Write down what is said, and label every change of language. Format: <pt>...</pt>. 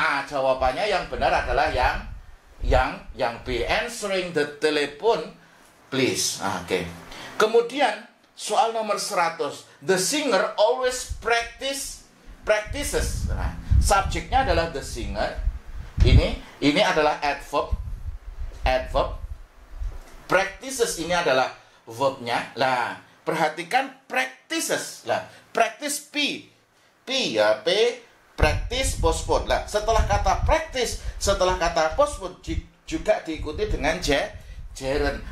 <id>Jawabannya yang benar adalah yang B.</id> <en>Answering the telephone, please. Oke.</en> <id>Kemudian soal nomor 100.</id> <en>The singer always practices.</en> <id>Nah, subjeknya adalah the singer. Ini adalah adverb. Practices ini adalah verbnya. Lah, perhatikan practices. Lah, practice P ya, P, practice, postpone. Lah, setelah kata practice, setelah kata postpone juga diikuti dengan gerund.</id>